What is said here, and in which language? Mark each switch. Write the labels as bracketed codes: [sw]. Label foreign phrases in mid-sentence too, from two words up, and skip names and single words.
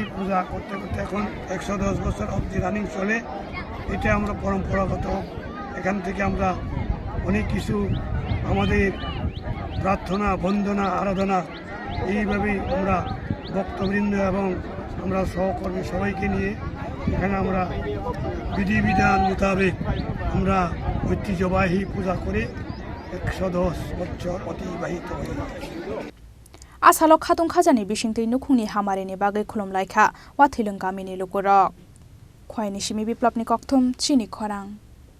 [bn] পূজা করতে করতে এখন 110 বছর অবধি রানিং চলে এটা আমরা পরম্পরাগত এখান থেকে আমরা অনেক কিছু আমাদের প্রার্থনা বন্দনা আরাধনা এইভাবেই আমরা ভক্তবৃন্দ এবং আমরা সহকর্মী সবাইকে নিয়ে এখানে আমরা বিধিবিধান মোতাবেক আমরা ঐতিহ্যবাহী পূজা করে 110 বছর অতিবাহিত হয়ে [trp] आसालो खातुं खाजानि बिसिंतै नुखुंनि हामारिनि बागै खुलुमलायखा वाथिलिं गामिनि लोगरक खवाइनि सिमी बिप्लबनि कक्थुम चिनि खरां।